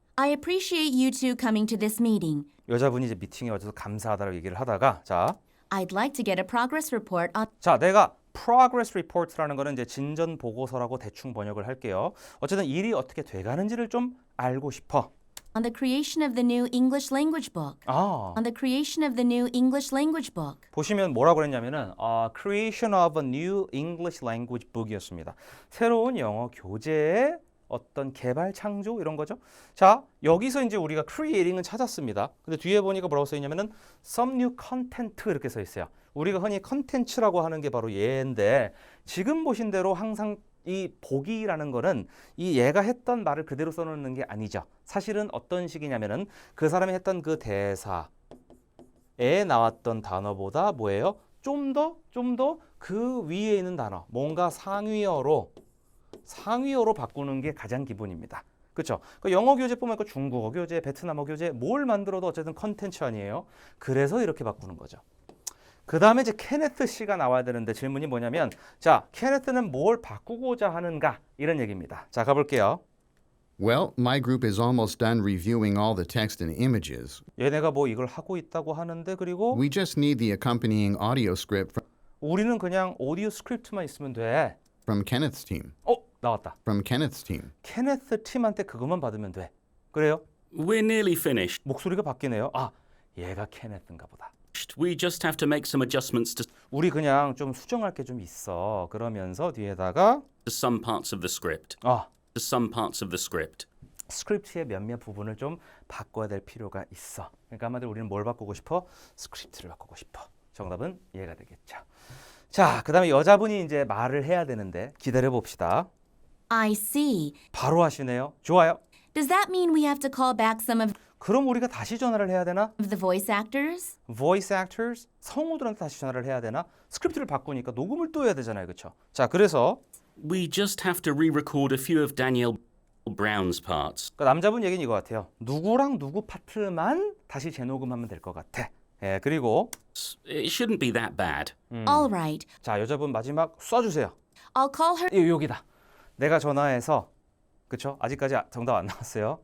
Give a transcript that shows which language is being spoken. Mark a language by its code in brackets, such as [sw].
[en] I appreciate you two coming to this meeting. [ko] 여자분이 이제 미팅에 와줘서 감사하다고 얘기를 하다가 [en] I'd like to get a progress report on [ko] 내가 progress report라는 거는 이제 진전 보고서라고 대충 번역을 할게요. 어쨌든 일이 어떻게 돼가는지를 좀 알고 싶어. [en] On the creation of the new English language book. 아, On the creation of the new English language book. [ko] 보시면 뭐라고 그랬냐면은 [en] creation of a new English language book [ko] 이었습니다. 새로운 영어 교재의 어떤 개발 창조 이런 거죠. 자, 여기서 이제 우리가 creating은 찾았습니다. 근데 뒤에 보니까 뭐라고 써 있냐면은 [en] some new content [ko] 이렇게 써 있어요. 우리가 흔히 컨텐츠라고 하는 게 바로 얘인데 지금 보신 대로 항상 이 보기라는 거는 이 얘가 했던 말을 그대로 써놓는 게 아니죠. 사실은 어떤 식이냐면은 그 사람이 했던 그 대사에 나왔던 단어보다 뭐예요? 좀 더 그 위에 있는 단어, 뭔가 상위어로 바꾸는 게 가장 기본입니다. 그렇죠? 그 영어 교재뿐만 아니라 중국어 교재, 베트남어 교재 뭘 만들어도 어쨌든 컨텐츠 아니에요. 그래서 이렇게 바꾸는 거죠. 그 다음에 이제 케네트 씨가 나와야 되는데 질문이 뭐냐면 자, 케네트는 뭘 바꾸고자 하는가? 이런 얘기입니다. 자, 가볼게요. [en] Well, my group is almost done reviewing all the text and images. [ko] 얘네가 뭐 이걸 하고 있다고 하는데 그리고 [en] We just need the accompanying audio script [ko] 우리는 그냥 오디오 스크립트만 있으면 돼. [en] from Kenneth's team. [ko] 나왔다. [en] From Kenneth's team. [ko] 케네트 팀한테 그것만 받으면 돼. 그래요? [en] We're nearly finished. [ko] 목소리가 바뀌네요. 아, 얘가 케네트인가 보다. [en] We just have to make some adjustments to [ko] 우리 그냥 좀 수정할 게 좀 있어. 그러면서 뒤에다가 [en] some parts of the script. 아, To some parts of the script. [ko] 스크립트의 몇몇 부분을 좀 바꿔야 될 필요가 있어. 그러니까 한마디로 우리는 뭘 바꾸고 싶어? 스크립트를 바꾸고 싶어. 정답은 얘가 되겠죠. 자, 그 다음에 여자분이 이제 말을 해야 되는데 기다려 봅시다. [en] I see. [ko] 바로 하시네요. 좋아요. [en] Does that mean we have to call back some of [ko] 그럼 우리가 다시 전화를 해야 되나? [en] the voice actors? voice actors, [ko] 성우들한테 다시 전화를 해야 되나? 스크립트를 바꾸니까 녹음을 또 해야 되잖아요. 그렇죠? 자, 그래서 [en] We just have to re-record a few of Danielle Brown's parts. [ko] 그 남자분 얘기는 이거 같아요. 누구랑 누구 파트만 다시 재녹음하면 될 것 같아. 예, 그리고 [en] It shouldn't be that bad. All right. [ko] 자, 여자분 마지막 쏴주세요. [en] I'll call her. [ko] 여기다. 내가 전화해서 그쵸? 아직까지 정답 안 나왔어요.